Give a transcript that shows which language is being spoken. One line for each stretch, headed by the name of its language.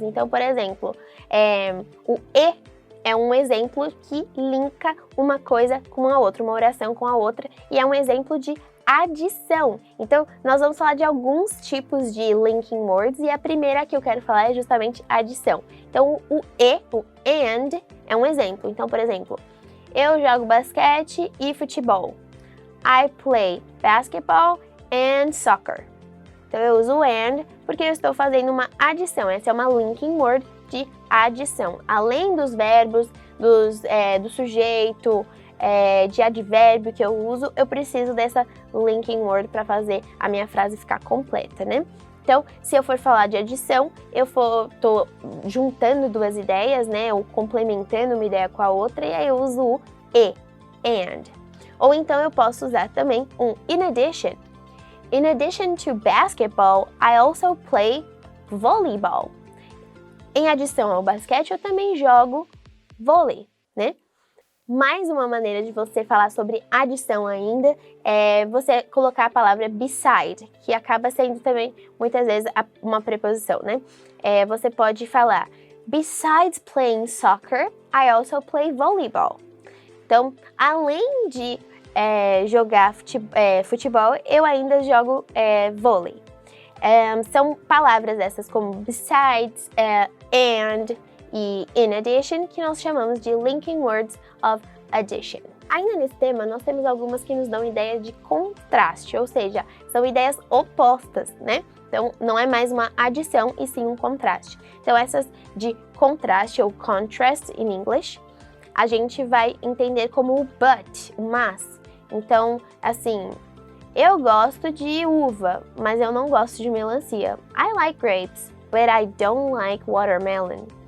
Portuguese: Então, por exemplo, o e é um exemplo que linka uma coisa com a outra, uma oração com a outra, e é um exemplo de adição. Então, nós vamos falar de alguns tipos de linking words, e a primeira que eu quero falar é justamente adição. Então, o and, é um exemplo. Então, por exemplo, eu jogo basquete e futebol.
English: I play basketball and soccer.
Portuguese: Então eu uso and porque eu estou fazendo uma adição. Essa é uma linking word de adição. Além dos verbos, do sujeito, de advérbio que eu uso, eu preciso dessa linking word para fazer a minha frase ficar completa, né? Então, se eu for falar de adição, tô juntando duas ideias, né, ou complementando uma ideia com a outra, e aí eu uso o and. Ou então eu posso usar também um in addition.
English: In addition to basketball, I also play volleyball.
Portuguese: Em adição ao basquete, eu também jogo vôlei, né? Mais uma maneira de você falar sobre adição ainda é você colocar a palavra beside, que acaba sendo também, muitas vezes, uma preposição, né? Você pode falar,
English: besides playing soccer, I also play volleyball.
Portuguese: Então, além de jogar futebol, eu ainda jogo vôlei. São palavras essas como besides, and e in addition, que nós chamamos de linking words of addition. Ainda nesse tema, nós temos algumas que nos dão ideia de contraste, ou seja, são ideias opostas, né? Então, não é mais uma adição, e sim um contraste. Então, essas de contraste, ou
English: contrast in English,
Portuguese: a gente vai entender como o but, o mas. Então, assim, eu gosto de uva, mas eu não gosto de melancia.
English: I like grapes, but I don't like watermelon.